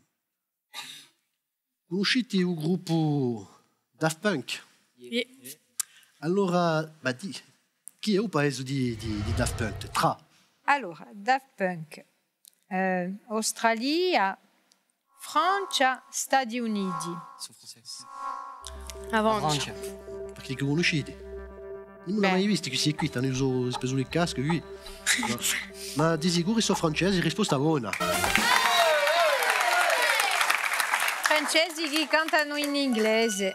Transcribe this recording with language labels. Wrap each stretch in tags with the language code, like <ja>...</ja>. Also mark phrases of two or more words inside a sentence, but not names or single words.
<it>Conoscete il gruppo Daft Punk? Yeah. Allora, chi è il paese di Daft Punk? Tra. Allora, Daft Punk, Australia, Francia, Stati Uniti.</it> <fr>Ils sont français.</fr> <it>Avanti. Perché li conoscete? Non Beh. l'ho mai visto questi qui, hanno speso le casche qui. No. Ma di sicuro sono francesi, risposta buona. Francesi che cantano in inglese.</it>